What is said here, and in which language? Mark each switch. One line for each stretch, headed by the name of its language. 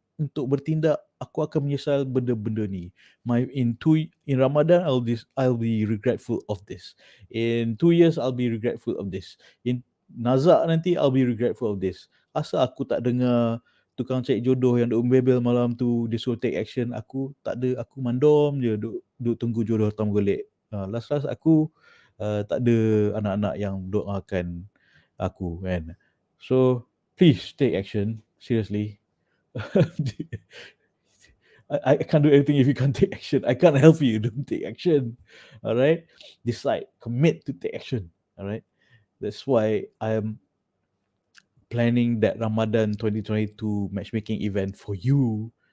Malay: untuk bertindak, aku akan menyesal benda-benda ni.
English: In Ramadan I'll be regretful of this. In 2 years I'll be regretful of this. In Nazak nanti I'll be regretful of this.
Malay: Asal aku tak dengar tukang cari jodoh yang duk membebel malam tu, dia suruh
English: take action,
Malay: aku tak ada, aku mandom je duk tunggu jodoh datang bergolek. Last aku tak ada anak-anak yang doakan aku kan.
English: So please take action, seriously. I can't do anything if you can't take action. I can't help you. Don't take action. All right. Decide. Commit to take action. All right. That's why I'm planning that Ramadan 2022 matchmaking event for you.